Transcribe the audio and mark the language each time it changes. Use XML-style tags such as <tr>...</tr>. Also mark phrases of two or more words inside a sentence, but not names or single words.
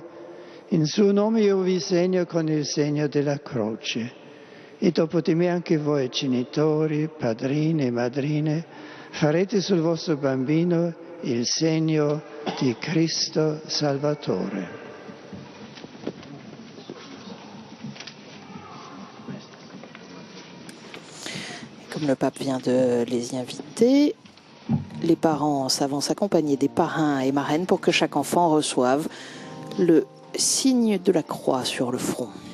<it>In suo nome io vi segno con il segno della croce. E dopo di me anche voi, genitori, padrini e madrine, farete sul vostro bambino il segno di Cristo Salvatore.</it> <fr>Comme le pape vient de les y inviter, les parents s'avancent accompagnés des parrains et marraines pour que chaque enfant reçoive le signe de la croix sur le front.</fr>